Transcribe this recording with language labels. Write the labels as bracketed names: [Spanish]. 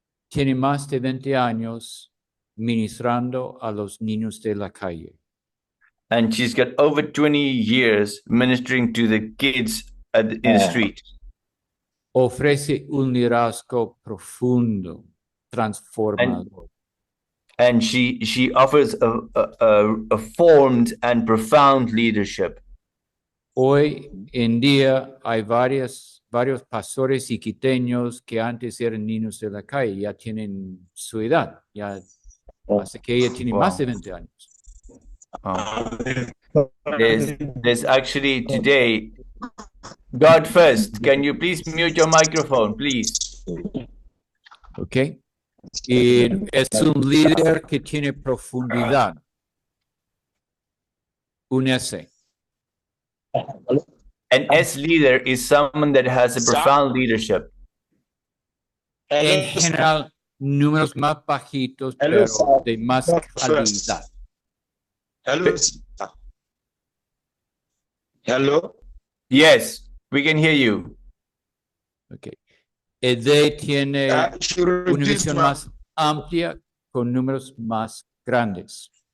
[Spanish] Tiene más de 20 años ministrando a los niños de la calle. [English] And she's got over 20 years ministering to the kids in the street. [Spanish] Ofrece un liderazgo profundo, transformador. [English] And she offers a formed and profound leadership. [Spanish] Hoy en día hay varios pastores iquiteños que antes eran niños de la calle, ya tienen su edad, ya hace que ella tiene más de 20 años. [English] There's actually today, God first, can you please mute your microphone, please? [Spanish] ¿Ok? Y es un líder que tiene profundidad. Un S. [English] An S leader is someone that has a profound leadership. [Spanish] En general, números más bajitos, pero de más calidad. [English] Hello. Hello. Yes, we can hear you. Okay. [Spanish] D tiene una visión más amplia con números más grandes.